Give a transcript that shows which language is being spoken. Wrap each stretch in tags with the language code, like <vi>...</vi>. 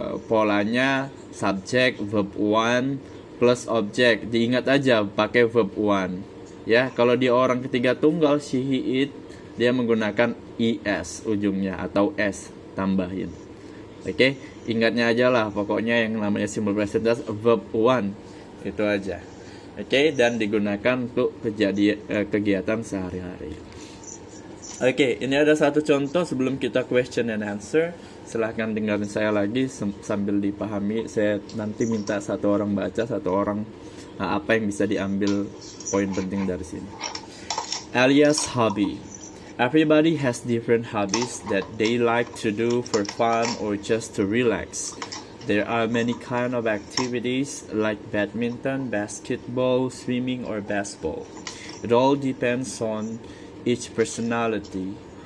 <id>Polanya subject, verb 1 plus object. Diingat aja pakai verb 1 ya. Kalau di orang ketiga tunggal she, he, it, dia menggunakan es ujungnya atau s tambahin. Oke, ingatnya aja lah pokoknya yang namanya simple present tense verb 1 itu aja. Oke, dan digunakan untuk kegiatan sehari-hari. Oke, ini ada satu contoh sebelum kita</id> <en>question and answer.</en> <id>Silahkan dengarin saya lagi sambil dipahami. Saya nanti minta satu orang baca, satu orang Nah, apa yang bisa diambil poin penting dari sini?</id> <en>Alia's hobby. Everybody has different hobbies that they like to do for fun or just to relax. There are many kind of activities like badminton, basketball, swimming, or basketball. It all depends on each personality.</en>